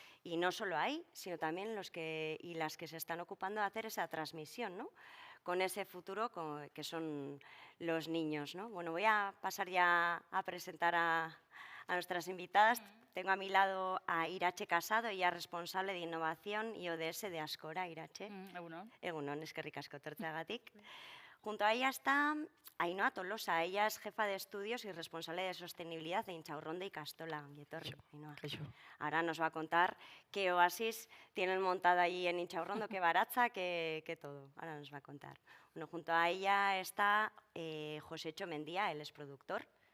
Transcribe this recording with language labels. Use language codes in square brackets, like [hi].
[es] Y no solo ahí, sino también los que y las que se están ocupando de hacer esa transmisión, ¿no? Con ese futuro que son los niños, ¿no? Bueno, voy a pasar ya a presentar a nuestras invitadas. Tengo a mi lado a Irache Casado, ella es responsable de innovación y ODS de Ascora. Irache. [eu] Egunon. Egunon, eskerrik asko etortzeagatik. [es] Junto a ella está Ainhoa Tolosa, ella es jefa de estudios y responsable de sostenibilidad de Inchaurrón y Castola. Ainhoa. Ahora nos va a contar qué oasis tienen montado allí en Inchaurrondo, qué baratza, qué todo. Ahora nos va a contar. Bueno, junto a ella está Josécho Mendía, él es productor.